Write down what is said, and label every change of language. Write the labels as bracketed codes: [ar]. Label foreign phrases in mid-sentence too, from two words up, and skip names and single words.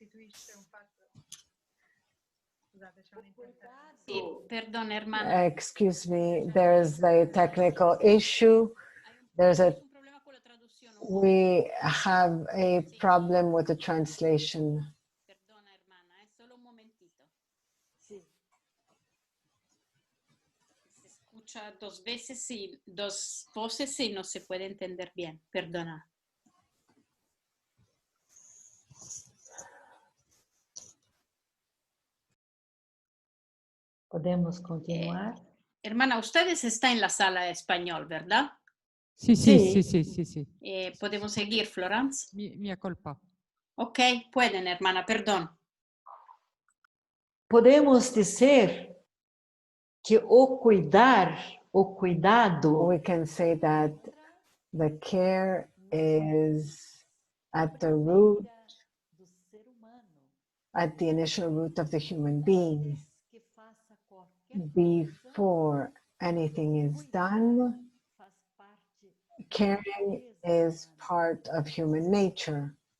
[en] Excuse me, there's a technical issue. We have a problem with the translation. [es] Dos veces y dos voces y no se puede entender bien. Perdona. ¿Podemos continuar? Hermana, ustedes están en la sala de español, ¿verdad? Sí, sí, sí, sí, sí, sí. ¿Podemos seguir, Florence? [it] Mia colpa. [es] Ok, pueden, hermana, perdón. [pt] Podemos dizer que o cuidar, o cuidado, [en] we can say that the care is at the root, at the initial root of the human being. Before anything is done, caring is part of human nature.